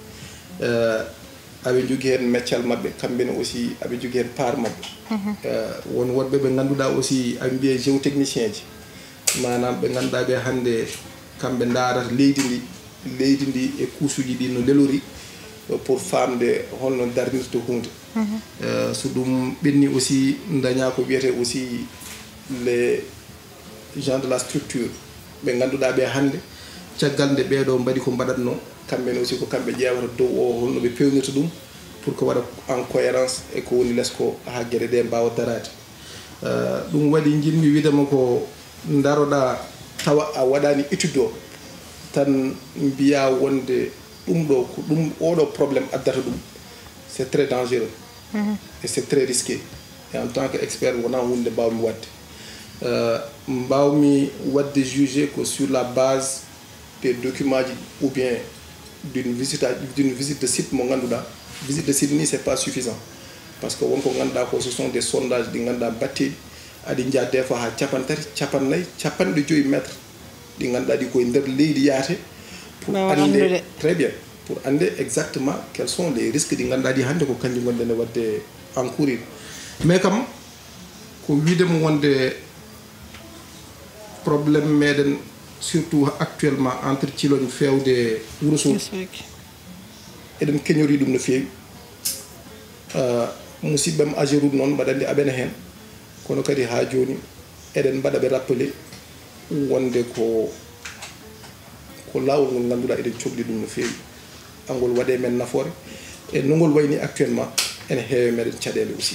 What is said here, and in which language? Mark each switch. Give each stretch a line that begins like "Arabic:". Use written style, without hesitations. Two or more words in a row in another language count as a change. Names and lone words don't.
Fula: aɓe jogui hen meccal mabɓe kamɓene aussi aɓe jogui hen part mabɓe won wonɓe ɓe ganduɗa aussi aɓe mbiye géotechnicien ji manam ɓe ganduɗa ɓe hande kamɓe darata leydi ndi e kuusuji ɗi no lelori pour famde holno darnirto hunde so ɗum ɓenni aussi daña ko wiyete aussi
French: les gens de la structure
Fula: ɓe ganduɗa ɓe hande caggal nde ɓeɗo mbaɗi ko mbaɗatno kamɓene aussi ko kamɓe ƴewata dow o holno ɓe pewnirta ɗum pour ko waɗa
French: en cohérence
Fula: e ko woni less ko ha gueɗe ɗe mbawa darade ɗum waɗi jinmi widema ko daroɗa tawa a waɗani étude o tan mbiya wonde ɗum ɗo ko ɗum oɗo probléme addata ɗum
French: c'est très dangereux et c'est très risqué et en tant que expert
Fula: wona hunde mbawmi wadde mbawmi wadde jugé ko
French: sur la base des documents ou bien d'une visite de site
Fula: mo ganduɗa
French: visite de site ni c'est pas suffisant parce que
Fula: wonko ganduɗa ko
French: ce sont des sondages
Fula: ɗi ganduɗa batteɗi aɗi jaa
French: des fois
Fula: ha capantati capannayyi capanɗe joyyi métre ɗi ganduɗa ɗi koye nder leydi yaate pour ande
French: très bien
Fula: pour ande
French: exactement quels sont les risques
Fula: ɗi ganduɗa ɗi hande ko kanƴi gonɗene wadde encourir mais kam ko widemo wonde probléme meɗen
French: surtout actuellement
Fula: entre Thilogne fewde Wourossogui eɗen keñori ɗum no fewi musidɓem Ageroute noon mbaɗandi aɓene hen kono kadi ha joni eɗen mbaɗaɓe rappelé wonde ko lawol ngol ganduɗa eɗen cohli ɗum no fewi angol waɗe men nafoore e nogol wayni actuellement ene heewe meɗen caɗele aussi